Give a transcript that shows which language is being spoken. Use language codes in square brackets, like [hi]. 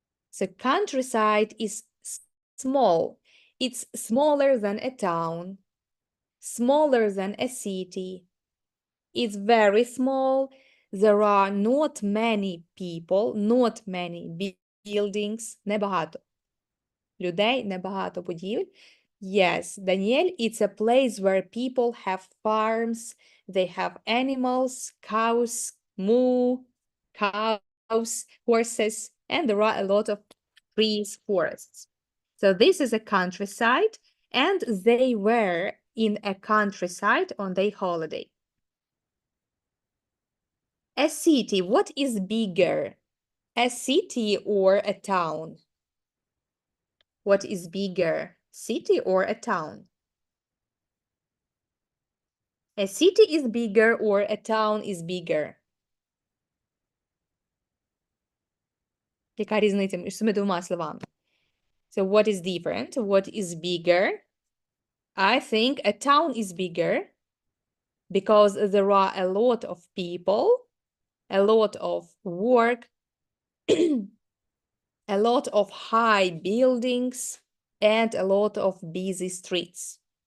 [en] So countryside is small. It's smaller than a town. Smaller than a city. It's very small. There are not many people, not many buildings. [uk] Небагато людей, небагато будівель. [en] Yes, Daniel, it's a place where people have farms, they have animals, cows, cows, horses, and there are a lot of trees, forests. So this is a countryside, and they were in a countryside on their holiday. A city, what is bigger? A city or a town? What is bigger, city or a town? A city is bigger or a town is bigger? [uk] Яка різниця між цими двома словами? [en] So what is different? What is bigger? I think a town is bigger because there are a lot of people, a lot of work, a lot of high buildings, and a lot of busy streets.